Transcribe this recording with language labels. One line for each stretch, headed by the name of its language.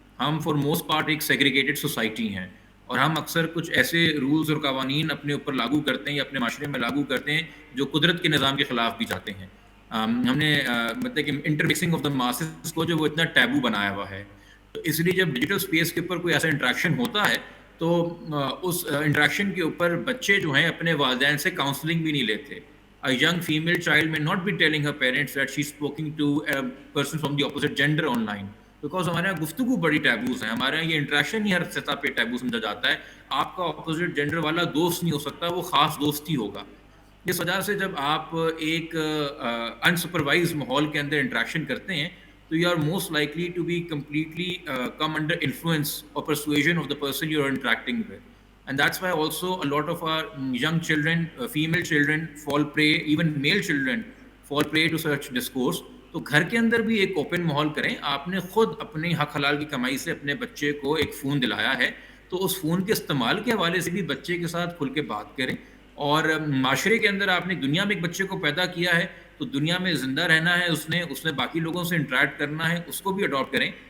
Urdu: ہم
English: for most part
Urdu: ایک segregated society ہیں, اور ہم اکثر کچھ ایسے رولز اور قوانین اپنے اوپر لاگو کرتے ہیں یا اپنے معاشرے میں لاگو کرتے ہیں جو قدرت کے نظام کے خلاف بھی جاتے ہیں. ہم نے مطلب کہ inter mixing of the masses کو جو وہ اتنا ٹیبو بنایا ہوا ہے, تو اس لیے جب ڈیجیٹل اسپیس کے اوپر کوئی ایسا انٹریکشن ہوتا ہے تو اس انٹریکشن کے اوپر بچے جو ہیں اپنے والدین سے کاؤنسلنگ بھی نہیں لیتے.
English: A young female child may not be telling her parents that she's speaking to a person from the opposite gender online, because
Urdu: ہمارے یہاں گفتگو بڑی ٹیبوز ہیں, ہمارے یہاں یہ انٹریکشن ہی ہر سطح پہ ٹیبو سمجھا جاتا ہے. آپ کا اپوزٹ جینڈر والا دوست نہیں ہو سکتا, وہ خاص دوست ہی ہوگا. اس وجہ سے جب آپ ایک انسپروائز ماحول کے اندر انٹریکشن کرتے ہیں تو
English: You are most likely to be completely come under influence اور persuasion of the person you are interacting with. And that's why also a lot of our young children, female children fall prey, even male children fall prey to such discourse.
Urdu: تو گھر کے اندر بھی ایک open ماحول کریں. آپ نے خود اپنی حق حلال کی کمائی سے اپنے بچے کو ایک فون دلایا ہے, تو اس فون کے استعمال کے حوالے سے بھی بچے کے ساتھ کھل کے بات کریں. اور معاشرے کے اندر آپ نے دنیا میں ایک بچے کو پیدا کیا ہے, تو دنیا میں زندہ رہنا ہے, اس نے باقی لوگوں سے انٹریکٹ کرنا ہے, اس کو بھی اڈاپٹ کریں.